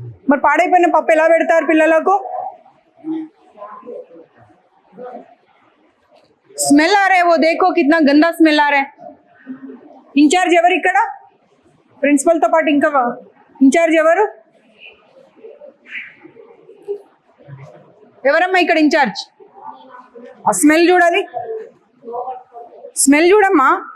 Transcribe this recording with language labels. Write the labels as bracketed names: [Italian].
[Telugu] మరి పాడైపోయిన పప్పు ఎలా పెడతారు పిల్లలకు? [Hindi] स्मेल आ रहा है, वो देखो कितना गंदा स्मेल आ रहा है. [Telugu] इंचार्ज ఎవరు ఇక్కడ? ప్రిన్సిపల్ తో పాటు ఇంకా ఇంచార్జ్ ఎవరు? ఎవరమ్మా ఇక్కడ ఇంచార్జ్? ఆ స్మెల్ చూడాలి, స్మెల్ చూడమ్మా.